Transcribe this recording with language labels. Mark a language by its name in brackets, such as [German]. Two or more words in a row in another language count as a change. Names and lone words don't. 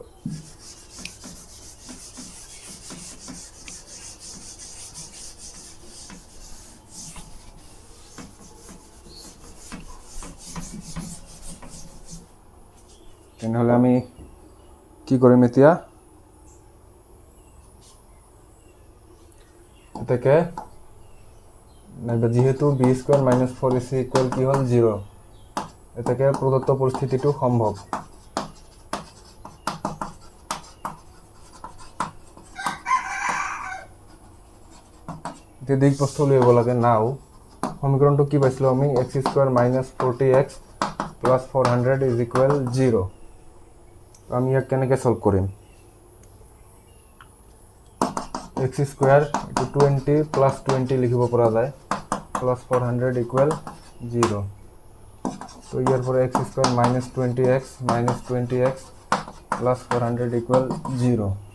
[Assamese] তেনেহ'লে আমি কি কৰিম এতিয়া এটাকে নাইবা যেহেতু [English] b square minus 4ac equal [Assamese] কি হল 0 এটাকে প্রদত্ত পরিস্থিতিটো সম্ভব দিক প্রস্থ লইব লাগে নাও সমীকরণটো কি পাইছিলো আমি [English] x square minus 40x plus 400 is equal 0 [Assamese] আমি ইয়াক কেনেকৈ সলভ কৰিম [English] x square [Assamese] ইটো [English] 20 plus 20 [Assamese] লিখিব পৰা যায় [English] plus 400 equal 0 [Assamese] তো ইয়াৰ পৰা [English] x square minus 20x plus 400 equal 0